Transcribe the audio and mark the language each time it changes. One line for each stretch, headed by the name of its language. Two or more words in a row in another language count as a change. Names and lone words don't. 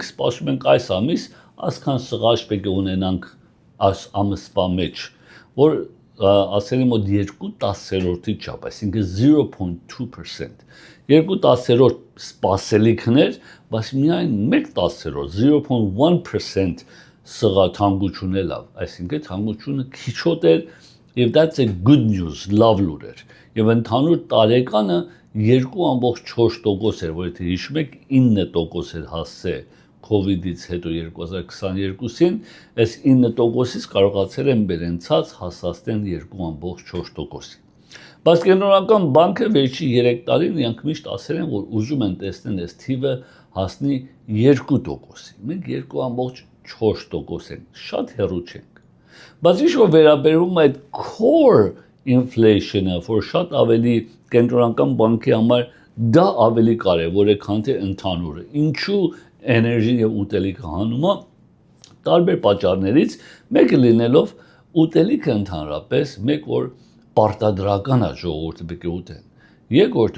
Armenian: սպասում ենք այս ամիս այսքան սղաճ պետք է ունենանք այս ամսվա մեջ, որ ասել եմ մոտ 2/10-ի չափ, այսինքն 0.2%։ 2/10 սպասելիքներ, բայց միայն 1/10, 0.1% սղա թանկություն է լավ, այսինքն թանկությունը քիչոտ էր եւ
English: that's a good news,
Armenian: լավ լուր էր։ Եվ ընդհանուր տարեկանը 2.4% էր, որ եթե հիշում եք 9% էր հասել COVID-ից հետո 2022-ին, այս 9%-ից կարողացել են բերենցած հասցնել 2.4%-ի։ Բայց Կենտրոնական բանկը վերջի 3 տարին իրանք միշտ ասել են, որ ուզում են տեսնել այս թիվը հասնի 2%-ի։ Մենք 2.4% ենք, շատ հեռու չենք։ Բայց ինչ որ վերաբերում է այդ
English: core inflation-
Armenian: ը, որ շատ ավելի Կենտրոնական բանկի համար դա ավելի կարևոր է, քան թե ընդհանուրը։ Ինչու էներգին եւ ուտելիքը հանում է տարբեր պատճառներից, մեկը լինելով ուտելիքը ընդհանրապես մեկ որ պարտադրական է ժողովուրդը պետք է ուտեն։ Երկրորդը